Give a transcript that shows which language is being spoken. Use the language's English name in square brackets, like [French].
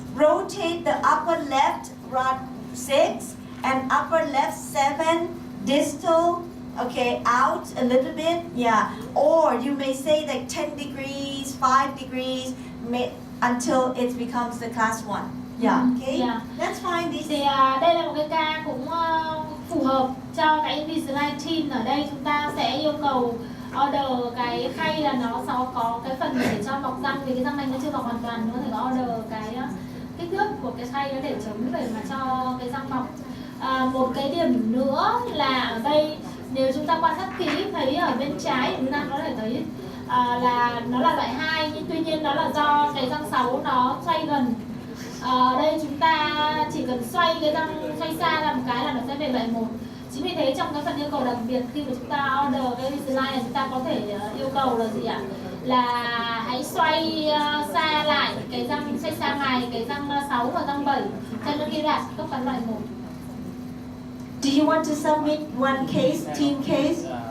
[English] Rotate the upper left rod 6 and upper left 7 distal, okay, out a little bit, yeah. Or you may say like 10 degrees, 5 degrees, until it becomes the class 1. Yeah, okay? Yeah. That's fine. [Vietnamese] Thì đây là một cái ca cũng phù hợp cho cái Invisalign Teen. Ở đây chúng ta sẽ yêu cầu order cái khay là nó sẽ có cái phần để cho mọc răng, vì cái răng nanh nó chưa mọc hoàn toàn nữa, thì có order cái kích thước của cái khay để chống để mà cho cái răng mọc. Một cái điểm nữa là ở đây nếu chúng ta quan sát kỹ thấy ở bên trái chúng ta có thể thấy là nó là loại 2, nhưng tuy nhiên đó là do cái răng 6 nó xoay gần. Đây chúng ta chỉ cần xoay cái răng xoay xa ra một cái là nó sẽ về loại 1. Chính vì thế trong cái phần yêu cầu đặc biệt khi mà chúng ta order cái Invisalign chúng ta có thể yêu cầu là gì ạ? Là hãy xoay xa lại cái răng, xoay xa ngoài cái răng 6 và răng 7 cho nó ghi lại cấp cắn loại 1. [English] Do you want to submit one case, teen case?